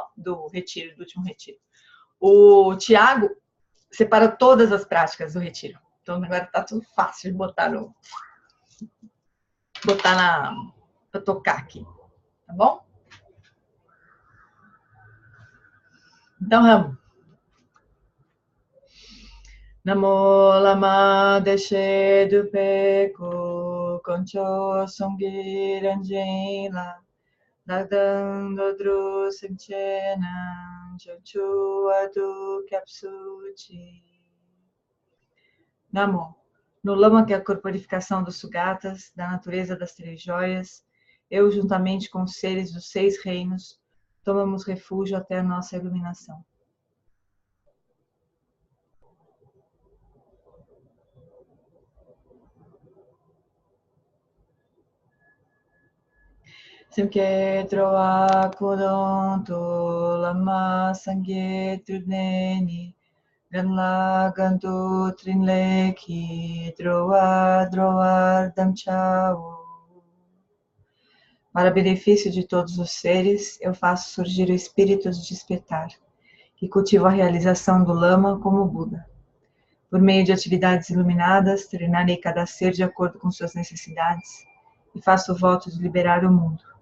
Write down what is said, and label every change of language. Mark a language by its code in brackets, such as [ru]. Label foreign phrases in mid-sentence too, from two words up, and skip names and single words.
[pt] Do retiro, do último retiro. O Tiago separa todas as práticas do retiro, então agora tá tudo fácil de botar pra tocar aqui, tá bom? Então vamos. [bo] ན་མོ། བླ་མ་བདེ་གཤེགས་འདུས་པའི་སྐུ། དཀོན་མཆོག་གསུམ་གྱི་རང་བཞིན་ལ། བདག་དང་འགྲོ་དྲུག་སེམས་ཅན་རྣམས། བྱང་ཆུབ་བར་དུ་སྐྱབས་སུ་མཆི. Namo, [pt] no lama que é a corporificação dos sugatas, da natureza das 3 joias, eu juntamente com os seres dos 6 reinos, tomamos refúgio até a nossa iluminação. [bo] སེམས་བསྐྱེད་འགྲོ་བ་ཀུན་དོན་དུ། བླ་མ་སངས་རྒྱས་སྒྲུབ་ནས་ནི། གང་ལ་གང་འདུལ་ཕྲིན་ལས་ཀྱིས། འགྲོ་བ་དམ་ཆོས. [pt] Para benefício de todos os seres, eu faço surgir o espírito de despertar, que cultiva a realização do lama como Buda. Por meio de atividades iluminadas, treinarei cada ser de acordo com suas necessidades e faço o voto de liberar o mundo.